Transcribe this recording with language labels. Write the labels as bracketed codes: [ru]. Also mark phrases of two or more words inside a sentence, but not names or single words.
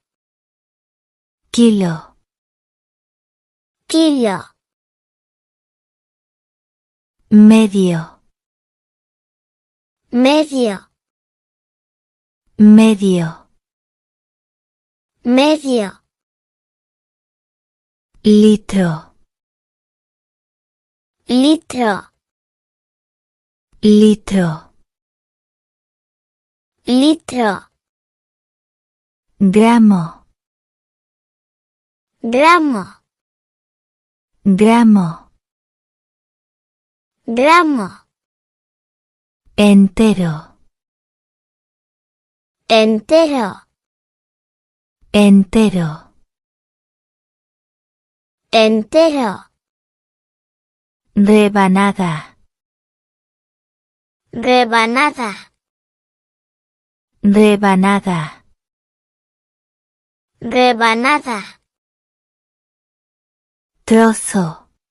[es] kilo, kilo, medio, medio, medio, medio, litro, litro, litro, litro, gramo, gramo, gramo, gramo, entero, entero, entero, entero, rebanada, rebanada, rebanada, rebanada, trozo,